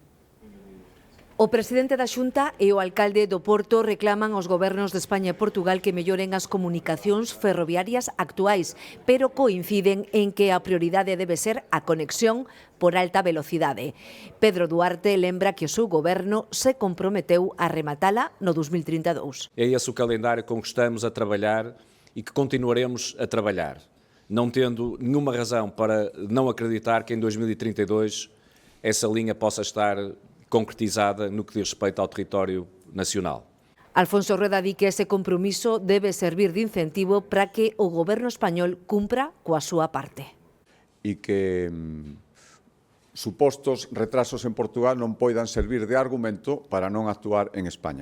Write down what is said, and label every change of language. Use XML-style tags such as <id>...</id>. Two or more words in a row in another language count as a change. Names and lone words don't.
<gl>O presidente da Xunta e o alcalde do Porto reclaman aos gobernos de España e Portugal que melloren as comunicacións ferroviarias actuais, pero coinciden en que a prioridade debe ser a conexión por alta velocidade. Pedro Duarte lembra que o seu goberno se comprometeu a rematala no 2032.</gl> <pt>É esse o calendário com que estamos a trabalhar e que continuaremos a trabalhar, não tendo nenhuma razão para não acreditar que em 2032 essa linha possa estar concretizada no que diz respeito ao território nacional.</pt> <gl>Alfonso Rueda di que ese compromiso debe servir de incentivo para que o goberno español cumpra coa súa parte. E que supostos retrasos en Portugal non poidan servir de argumento para non actuar en España.</gl>